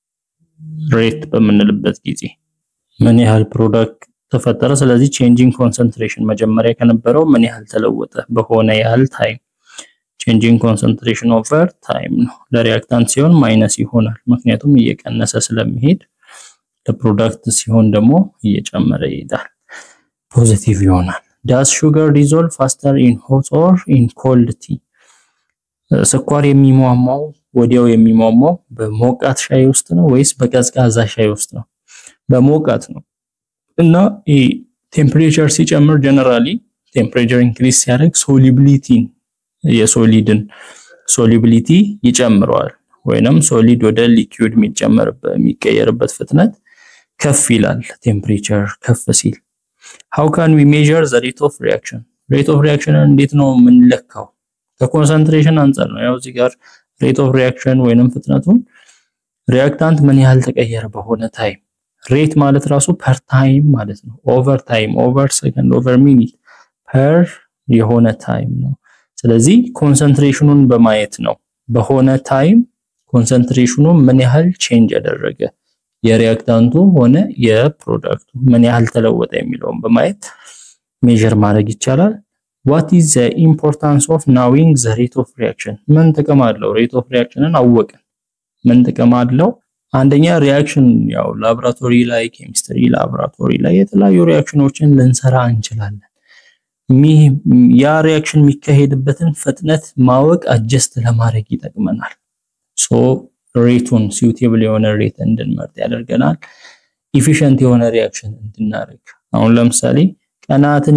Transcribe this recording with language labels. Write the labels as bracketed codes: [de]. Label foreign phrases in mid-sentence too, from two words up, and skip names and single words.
[am] ሬት በመንልበት ጊዜ ምን ያህል ፕሮዳክት ተፈጠረ ስለዚህ [en] changing concentration [am] መጀመሪያ ከነበረው ምን ያህል ተለወጠ በሆነ ያህል ታይም [en] changing concentration over time [am] ነው ለሪአክታንት ሲሆን ማይነስ ይሆናል ምክንያቱም እየቀነሰ ስለሚሄድ ለፕሮዳክት ሲሆን ደግሞ እየጨመረ ይሄዳል ፖዚቲቭ ይሆናል [en] does sugar dissolve faster in hot or in cold tea [am] ስኳር የሚሟሟው ወዲያው የሚሟሟው በሞቃት ሻይ ውስጥ ነው ወይስ በቀዝቃዛ ሻይ ውስጥ ነው በሞቃት ነው እና ቴምፕሬቸር ሲጨምር [en] generally temperature increase [am] ሲያደርግ ሶሊቢሊቲን የሶሊድን ሶሊቢሊቲ ይጨምራል ወይንም ሶሊድ ወደ ሊኩዊድ የሚቀየርበት ፍጥነት ከፍ ይላል ቴምፕሬቸር ከፍ ሲል [en] how can we measure the rate of reaction [am] እንዴት ነው የምንለካው ከኮንሰንትሬሽን አንፃር ነው ያው እዚህ ጋር [en] rate of reaction [am] ወይንም ፍጥነቱን ሪአክታንት ምን ያህል ተቀየረ በሆነ ታይም ሬት ማለት ራሱ [en] per time [am] ማለት ነው [en] over time over second over minute [am] ፐር የሆነ ታይም ነው ስለዚህ ኮንሰንትሬሽኑን በማየት ነው በሆነ ታይም ኮንሰንትሬሽኑ ምን ያህል ቼንጅ ያደረገ የሪአክታንቱ ሆነ የፕሮዳክቱ ምን ያህል ተለወጠ የሚለውን በማየት ሜዠር ማድረግ ይቻላል [en] what is the importance of knowing the rate of reaction [am] ምን ጥቅም አለው [en] rate of reactionን [am] አወቀን ምን ጥቅም አለው አንደኛ ሪአክሽን ያው ላብራቶሪ ላይ ኬሚስትሪ ላብራቶሪ ላይ የተለያዩ ሪአክሽኖችን ልንሰራ እንችላለን ያ ሪአክሽን የሚካሄድበትን ፍጥነት ማወቅ አጀስት ለማድረግ ይጠቅመናል ሶ ሬቱን suitable የሆነ ሬት እንድንመርጥ ያደርገናል efficient የሆነ ሪአክሽን እንድናደርግ አሁን ለምሳሌ ቀናትን